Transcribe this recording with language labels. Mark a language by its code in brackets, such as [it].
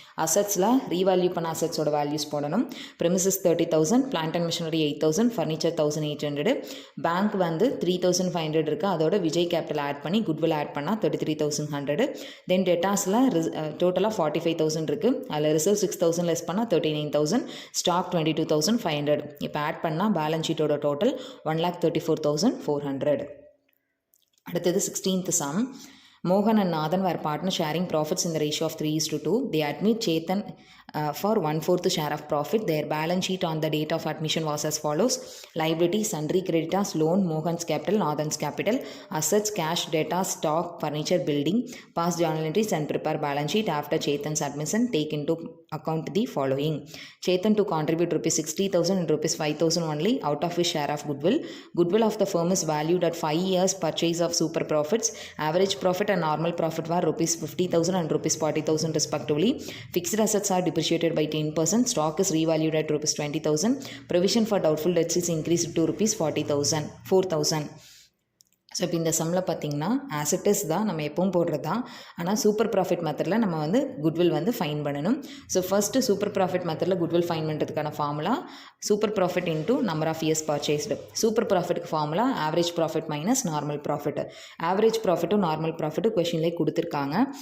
[ta] அசட்ஸில் revalue பண்ண அசட்ஸோட values போடணும். Premises 30,000, plant and machinery 8,000, furniture 1,800, bank வந்து 3,500 இருக்குது, அதோட விஜய் கேபிட்டல் ஆட் பண்ணி குட்வில் ஆட் பண்ணால் 33,100. தென் டெட்டாஸில் டோட்டலாக 45,000 இருக்குது, அதில் ரிசர்வ் 6,000 லெஸ் பண்ணால் 39,000, ஸ்டாக் 22,500. இப்போ ஆட் பண்ணால் பேலன்ஸ் ஷீட்டோட டோட்டல் 1,34,400. அடுத்தது [en] 16th sum. Mohan and Nathan were partners sharing profits in the ratio of 3:2. They admit Chetan for 1/4 share of profit. Their balance sheet on the date of admission was as follows. Liability, sundry creditors, loan, Mohan's capital, Nathan's capital, assets, cash, data, stock, furniture, building. Pass journal entries and prepare balance sheet after Chetan's admission. Take into account the following. Chetan to contribute rupees 60,000 and rupees 5,000 only out of his share of goodwill. Goodwill of the firm is valued at 5 years purchase of super profits. Average profit and normal profit were rupees 50,000 and rupees 40,000 respectively. Fixed assets are depreciated by 10%. Stock is revalued at rupees 20,000. Provision for doubtful debts is increased to rupees 4,000. [ta] So இப்போ இந்த சம்மில் பார்த்திங்கன்னா ஆசிட்டஸ் தான் நம்ம எப்பவும் போடுறது தான். ஆனால் சூப்பர் ப்ராஃபிட் மெத்தடில் நம்ம வந்து குட்வில் வந்து ஃபைன் பண்ணணும். ஸோ ஃபஸ்ட்டு சூப்பர் ப்ராஃபிட் மெத்தடில் குட்வில் ஃபைன் பண்ணுறதுக்கான formula super profit into number of years purchased. Super ப்ராஃபிட்டுக்கு formula average profit minus normal profit. Average ப்ராஃபிட்டும் normal ப்ராஃபிட்டும் கொஷின்லேயே கொடுத்துருக்காங்க.